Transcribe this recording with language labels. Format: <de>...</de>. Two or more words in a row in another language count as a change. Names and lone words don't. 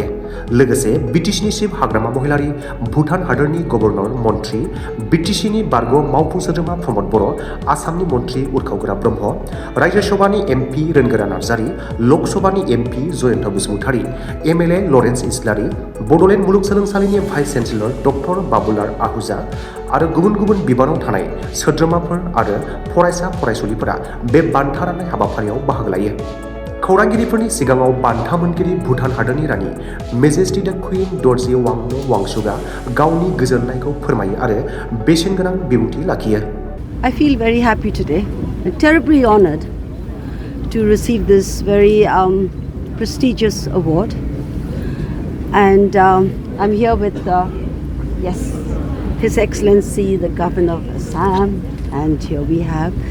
<brx>लोगोसे बिटिसिनि चिफ हाग्रामा महिलारि, भुटान हादोरनि गभर्नर मन्थ्रि, बिटिसिनि बारग' मावफुं सोद्रोमा प्रमद बर', आसामनि मन्थ्रि उरखावगोरा ब्रह्म, रायजो सभानि एमपि रोनगोरा नार्जारि, लक सभानि एमपि जयन्त बसुमतारी, एमएलए लरेन्स इस्लारि, बड'लेण्ड मुलुगसोलोंसालिनि भाइस चेन्सेलर डक्टर बाबुलाल आहूजा आरो गुबुन गुबुन बिबानाव थानाय सोद्रोमाफोर आरो फरायसा फरायसुलिफोरा बे बान्था राननाय हाबाफारियाव बाहागो लायो। खौरांगिरिफोरनि सिगाङाव बान्था मोनगिरि भुटान हादोरनि रानि</brx> <en>Majesty the Queen</en> <brx>दर्जी वांमो वांचुकआ गावनि गोजोननायखौ फोरमायो आरो बेसेनगोनां बिबुंथि लाखियो।</brx> <en>I feel very happy today, terribly honored to receive this very prestigious award. And I'm here with, yes, His Excellency, the Governor of Assam, and here we have.</en>